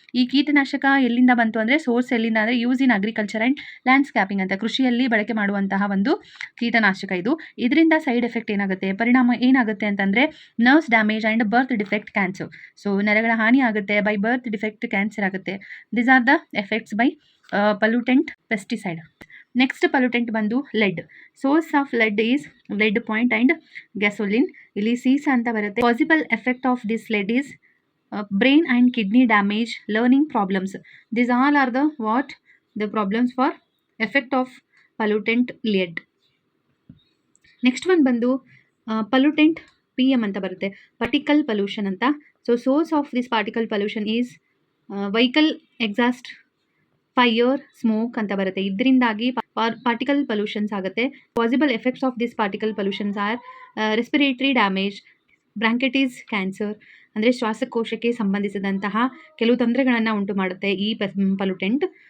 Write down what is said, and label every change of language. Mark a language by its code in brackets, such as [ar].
[kn] ಈ ಕೀಟನಾಶಕ ಎಲ್ಲಿಂದ ಬಂತು ಅಂದರೆ ಸೋರ್ಸ್ ಎಲ್ಲಿಂದ ಅಂದರೆ [en] use in agriculture and landscaping [kn] ಅಂತ ಕೃಷಿಯಲ್ಲಿ ಬಳಕೆ ಮಾಡುವಂತಹ ಒಂದು ಕೀಟನಾಶಕ ಇದು. ಇದರಿಂದ ಸೈಡ್ ಎಫೆಕ್ಟ್ ಏನಾಗುತ್ತೆ, ಪರಿಣಾಮ ಏನಾಗುತ್ತೆ ಅಂತಂದರೆ [en] Nerves damage and birth defect cancer. [kn] So ನರಗಳ ಹಾನಿ ಆಗುತ್ತೆ, [en] by birth defect cancer [kn] ಆಗುತ್ತೆ. [en] These are the effects by pollutant pesticide. Next pollutant [kn] ಬಂದು [en] lead. Source of lead is lead point and gasoline. [kn] ಇಲ್ಲಿ ಸೀಸ ಅಂತ ಬರುತ್ತೆ. [en] Possible effect of this lead is brain and kidney damage, learning problems. These all are the problems for effect of pollutant lead. [kn] Next one ಬಂದು pollutant PM ಅಂತ ಬರುತ್ತೆ, [en] particle pollution [kn] ಅಂತ. [en] so source of this particle pollution is vehicle exhaust, fire, smoke [kn] ಅಂತ ಬರುತ್ತೆ. ಇದರಿಂದಾಗಿ particle pollutions ಆಗುತ್ತೆ. [en] possible effects of this particle pollutions are respiratory damage, bronchitis, cancer [kn] ಅಂದರೆ ಶ್ವಾಸಕೋಶಕ್ಕೆ ಸಂಬಂಧಿಸಿದಂತಹ ಕೆಲವು ತೊಂದರೆಗಳನ್ನು ಉಂಟು ಮಾಡುತ್ತೆ ಈ ಪೊಲ್ಯೂಟೆಂಟ್.